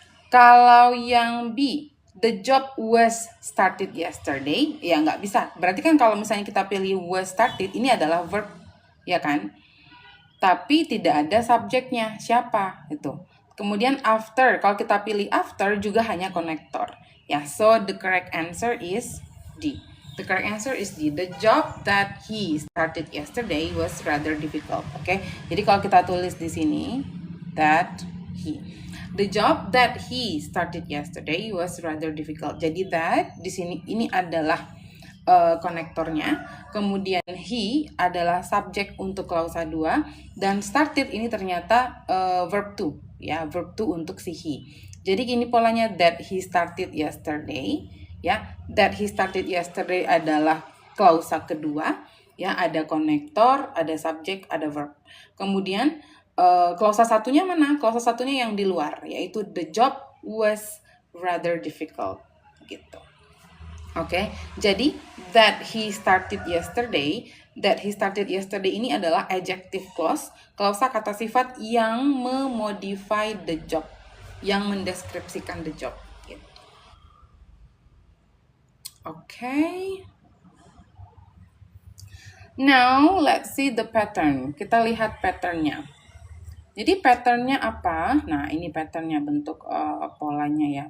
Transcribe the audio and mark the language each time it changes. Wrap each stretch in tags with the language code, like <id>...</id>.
<id>Kalau yang B,</id> <en>the job was started yesterday,</en> <id>ya nggak bisa. Berarti kan kalau misalnya kita pilih was started, ini adalah verb, ya kan? Tapi tidak ada subjeknya, siapa itu. Kemudian after, kalau kita pilih after juga hanya konektor.</id> <en>Ya, so the correct answer is D. The correct answer is D. The job that he started yesterday was rather difficult.</en> <id>Oke, jadi kalau kita tulis di sini</id> <en>that he, the job that he started yesterday was rather difficult.</en> <id>Jadi that di sini ini adalah konektornya. Kemudian he adalah subjek untuk klausa 2 dan started ini ternyata verb 2, ya, verb 2 untuk si he. Jadi gini polanya,</id> <en>that he started yesterday.</en> <id>Ya,</id> <en>that he started yesterday</en> <id>adalah klausa kedua, ya, ada konektor, ada subjek, ada verb. Kemudian klausa satunya mana? Klausa satunya yang di luar, yaitu</id> <en>the job was rather difficult,</en> <id>gitu. Oke, jadi</id> <en>that he started yesterday</en> <id>ini adalah adjective clause, klausa kata sifat yang memodify the job, yang mendeskripsikan the job.</id> <en>Okay. Now, let's see the pattern.</en> <id>Kita lihat patternnya. Jadi patternnya apa? Nah, ini patternnya, bentuk polanya ya.</id>